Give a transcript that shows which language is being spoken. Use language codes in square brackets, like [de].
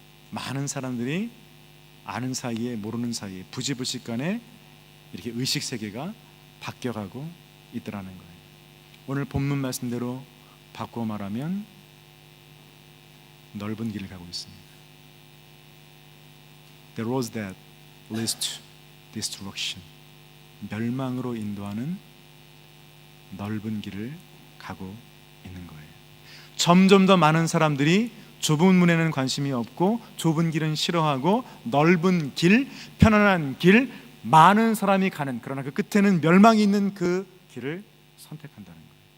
[ko] 많은 사람들이 아는 사이에 모르는 사이에 부지불식간에 이렇게 의식 세계가 바뀌어가고 있더라는 거예요. 오늘 본문 말씀대로 바꾸어 말하면 넓은 길을 가고 있습니다. [en] The road that leads to destruction. [ko] 멸망으로 인도하는 넓은 길을 가고 있는 거예요. 점점 더 많은 사람들이 좁은 문에는 관심이 없고 좁은 길은 싫어하고 넓은 길, 편안한 길, 많은 사람이 가는 그러나 그 끝에는 멸망이 있는 그 길을 선택한다는 거예요.